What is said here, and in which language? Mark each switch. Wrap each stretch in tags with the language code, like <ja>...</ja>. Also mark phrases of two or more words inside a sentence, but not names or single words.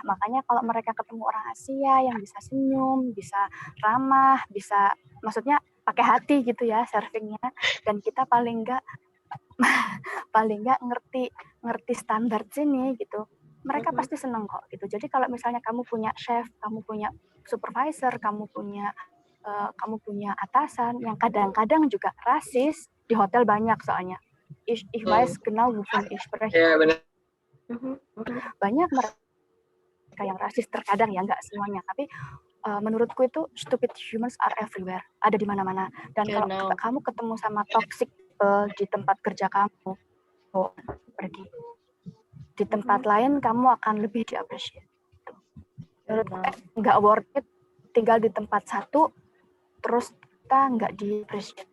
<id>Makanya kalau mereka ketemu orang Asia yang bisa senyum, bisa ramah, bisa maksudnya pakai hati gitu ya servingnya, dan kita paling nggak ngerti standar sini gitu, mereka pasti seneng kok gitu. Jadi kalau misalnya kamu punya chef, kamu punya supervisor, kamu punya atasan yang kadang-kadang juga rasis, di hotel banyak soalnya.</id> <de>Ich weiß genau wovon ich spreche.</de> <id>Banyak mereka yang rasis terkadang ya, nggak semuanya, tapi menurutku itu</id> <en>stupid humans are everywhere,</en> <id>ada di mana-mana. Dan kalau kamu ketemu sama toxic di tempat kerja kamu, pergi. Di tempat lain kamu akan lebih di-appreciate. Menurutku nggak</id> <en>worth it</en> <id>tinggal di tempat satu, terus kita nggak di-appreciate.</id>